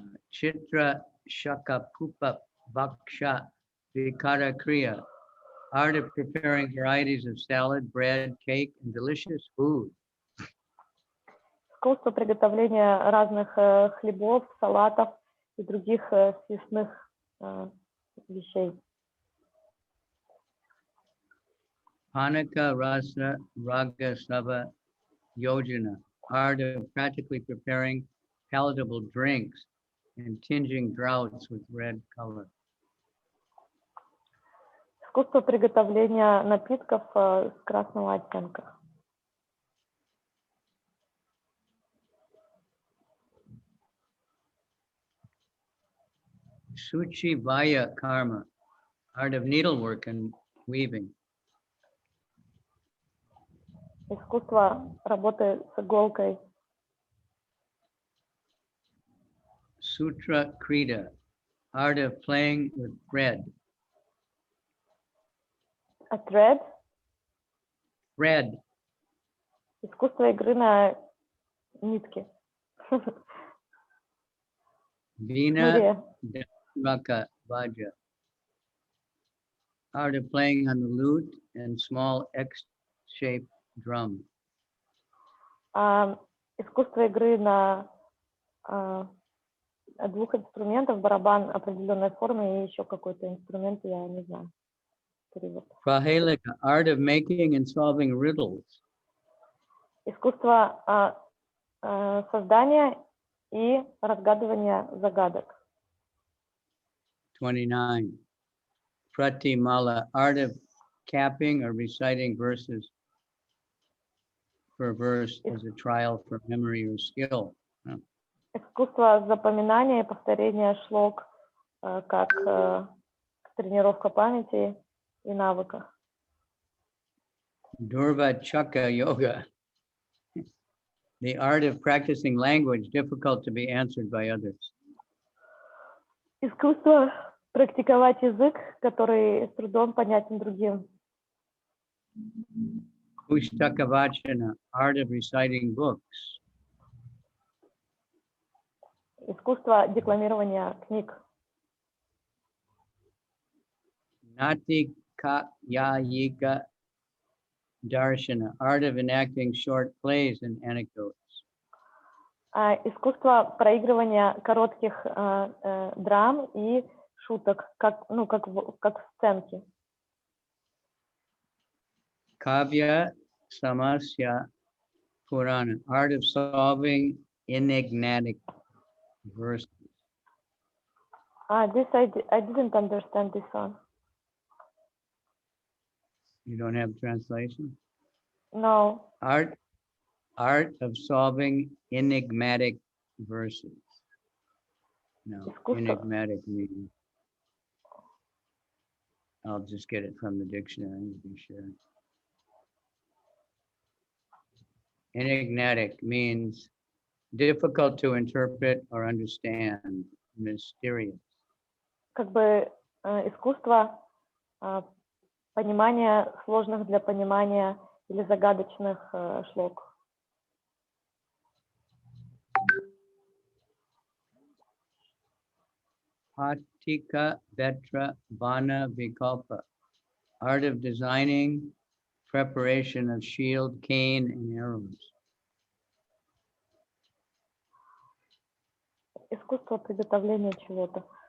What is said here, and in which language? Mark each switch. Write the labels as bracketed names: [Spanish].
[English] Chitra Shakapupa Bhaksha Vikara Kriya, art of preparing varieties of salad, bread, cake, and delicious food. [Russian] Искусство приготовления разных хлебов, салатов и других съестных вещей. [English] Panaka Rasa Raga Sava Yojana, art of practically preparing palatable drinks and tinging draughts with red color. [Russian] Искусство приготовления напитков с красного оттенка. [English] Suchi Vaya Karma, art of needlework and weaving. [Russian] Искусство работы с иголкой. [English] Sutra Krita, art of playing with thread. А thread Thread, [Russian] — искусство игры на нитке. [English] Vina Dhamaka Vaja, art of playing on the lute and small X-shaped drum. [Russian] Искусство игры на двух инструментов, барабан определенной формы и еще какой-то инструмент, я не знаю. Перевод. [English] Prahelika, art of making and solving riddles. [Russian] Искусство создания и разгадывания загадок. [English] 29. Pratimala, art of capping or reciting verses per verse as a trial for memory or skill. [Russian] Искусство запоминания и повторения шлок как тренировка памяти и навыка. [English] Durva Chakra Yoga, the art of practicing language difficult to be answered by others. [Russian] Искусство практиковать язык, который с трудом понятен другим. [English] Pustakavachana, art of reciting books. [Russian] Искусство декламирования книг. [English] Natikayika Darshana, art of enacting short plays and anecdotes. [Russian] Искусство проигрывания коротких драм и шуток, как в сценке. [English] Kavya Samasya Purana, art of solving enigmatic verses. This I didn't understand this one. You don't have translation? No. Art of solving enigmatic verses. No, [Russian] Искусство. [English] enigmatic meaning. I'll just get it from the dictionary to be sure. Enigmatic means difficult to interpret or understand, mysterious. [Russian] Как бы искусство понимания сложных для понимания или загадочных шлок. [English] Patika Vetra Vana Vikalpa, art of designing, preparation of shield, cane, and arrows. [Russian] Искусство приготовления чего-то.